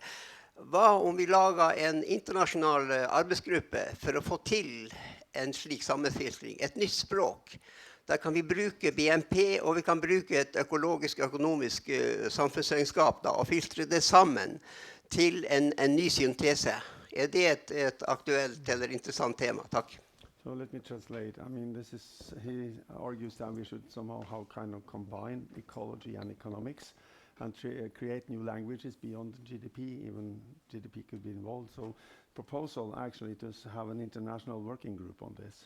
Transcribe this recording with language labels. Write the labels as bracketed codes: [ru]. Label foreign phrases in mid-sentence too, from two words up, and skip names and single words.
[no] Hva om vi lager en internasjonal arbeidsgruppe for å få til en slik sammenfiltring, et nytt språk? Der kan vi bruke BNP, og vi kan bruke et økologisk, økonomisk samfunnsregnskap da, og filtre det sammen til en ny syntese. Er det et aktuelt eller interessant tema? Takk. [en] So let me translate. I mean, he argues that we should somehow kind of combine ecology and economics and create new languages beyond GDP. Even GDP could be involved. So proposal actually to have an international working group on this.